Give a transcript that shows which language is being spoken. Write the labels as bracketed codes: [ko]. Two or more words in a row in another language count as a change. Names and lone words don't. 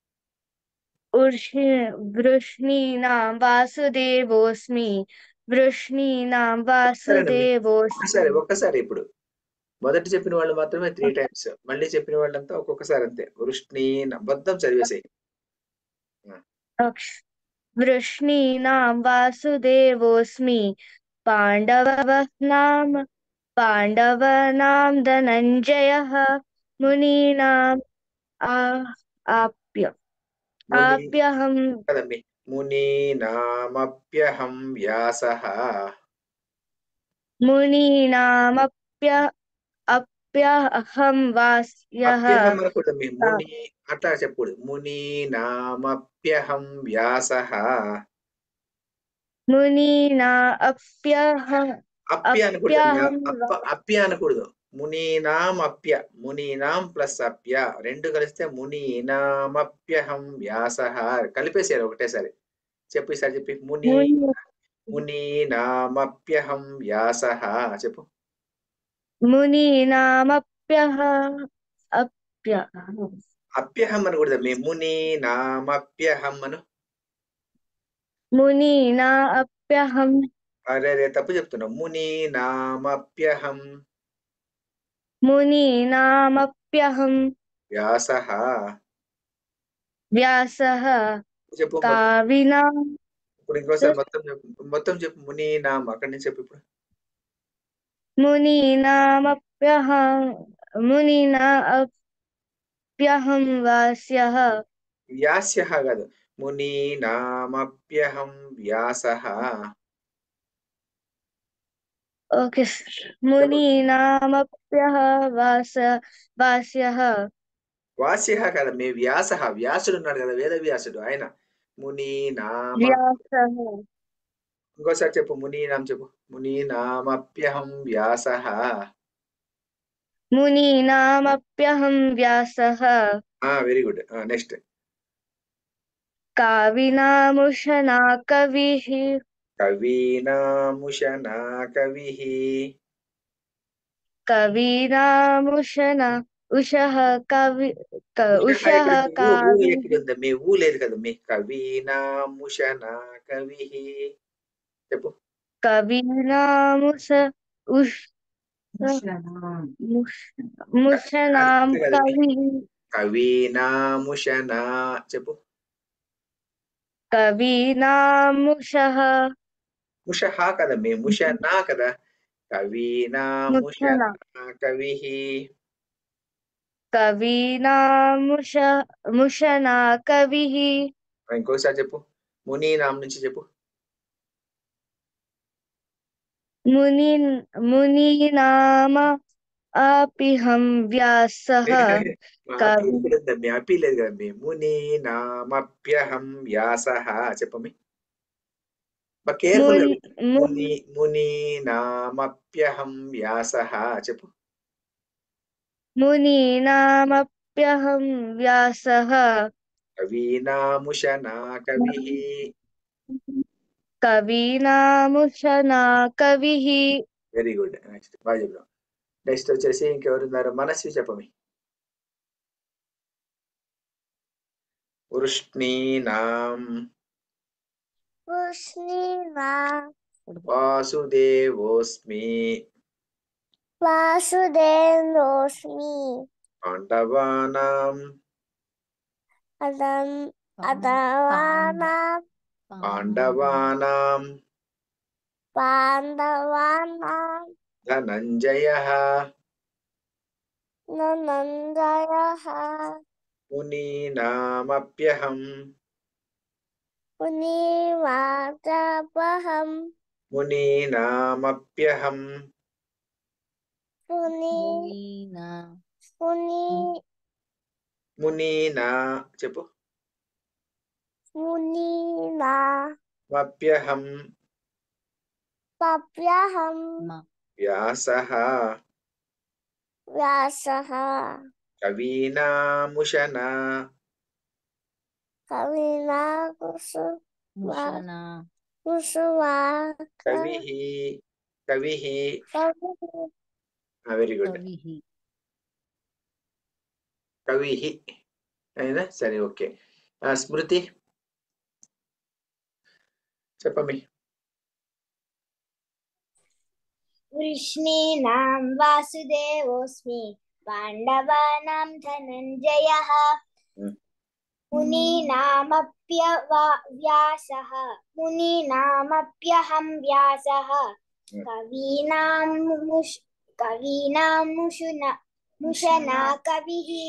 [sa] వృష్ణీనాం వాసుదేవోస్మి వృష్ణీనాం [te] ఒక్కసారి [sa] వాసుదేవోస్మి. [te] ఇప్పుడు మొదటి చెప్పిన వాళ్ళు మాత్రమే 3 times, మళ్ళీ చెప్పిన వాళ్ళంతా ఒక్కొక్కసారి అంతే. వృష్ణీన బద్దం చదివేసేయి. [sa] వృష్ణీనాం వాసుదేవోస్మి पाण्डवानां धनञ्जयः मुनीनाम् आप्य ముని आप्यहं కదమ్మి మునీనామప్యహం వ్యాసః मुनीनामप्यहं वास्यः [te] అప్యహం అనకూడదమ్మి ముని అట్లా చెప్పకూడదు [sa] మునీనామప్యహం వ్యాసః मुनीना अप्यहं [te] అప్య అనకూడదమ్మి [sa] अप्यहं [te] అప్య అనకూడదు [sa] మునీనామప్య మునీనాం [te] ప్లస్ అప్య రెండు కలిస్తే [sa] మునీనామప్యహం వ్యాసః [te] కలిపేసారు ఒకటేసారి చెప్పు ఈసారి చెప్పి [sa] మునీనామప్యహం వ్యాసః [te] చెప్పు [sa] मुनीनामप्यह अप्य [te] అప్యహం అనకూడదమ్మి మునీనామప్యహం అను [sa] मुनीना अप्यहं [te] అరే తప్పు చెప్తున్నావు మునీనామప్యహం [sa] मुनीनामप्यहं వ్యాసః व्यासः [te] చెప్పు [sa] काविना [te] ఇప్పుడు ఇంకోసారి మొత్తం చెప్పు మునీనాం అక్కడి నుంచి చెప్పు ఇప్పుడు [sa] मुनीना अप्यहं वास्यः [te] వ్యాస్యః కాదు [sa] మునీనామప్యహం వ్యాసః ओके मुनीनामप्यः वास्यः [te] వాస్యః కాదు మీ వ్యాసుడు ఉన్నాడు కదా వేద వ్యాసుడు ఆయన మునీనామ [sa] व्यासः [te] ఇంకోసారి చెప్పు మునీనాం చెప్పు [sa] మునీనామప్యహం వ్యాసః मुनीनामप्यहं व्यासः [en] very good next [sa] काविनामुषना कविः కవీనాముషనా కవిః कविनामुषना उषः कवि उषः कावि [te] ఎక్కడుందా మీ ఊ లేదు కదా మీ [sa] కవీనాముషనా కవిః [te] చెప్పు [sa] कविनामुष उष मुषनां कविः [te] కవీనాముషనా చెప్పు [sa] कविनामुषः [te] ముషహ కదా మీ ముషనా కదా [sa] కవీనాముషనా కవిః मुषना कविः [te] ఇంకోసారి చెప్పు మునీనాం నుంచి చెప్పు [sa] मुनीनाम अपिहं व्यासः कवि [te] మీ అపి లేదు కదా మీ [sa] మునీనామప్యహం వ్యాసః [te] చెప్పమి కేర్ఫుల్ గా [sa] మునీనామప్యహం వ్యాసః [te] చెప్పు [sa] मुनीनामप्यहं व्यासः కవీనాముషనా కవిః कविनामुषना कविः [en] very good next [te] బాగా చెప్పాం నెక్స్ట్ వచ్చేసి ఇంకెవరున్నారు మనస్వి చెప్పమి [sa] వృష్ణీనాం వాసుదేవోస్మి वासुदेवोऽस्मि పాండవానాం పాండవానాం पाण्डवानां ధనంజయః धनञ्जयः మునీనామప్యహం मुनिवाचपहं మునీనామప్యహం మునీనా చెప్పు మప్యహం पप्यहं వ్యాసః व्यासः కవీనాముషనా कविना कुसुमा [te] కవిః [en] very good [te] కవిః అయినా సరే ఓకే స్మృతి చెప్పమి [sa] वृष्णीनां वासुदेवोऽस्मि पाण्डवानां धनञ्जयः मुनीनामप्यहं व्यासः कवीनां मुषना कविः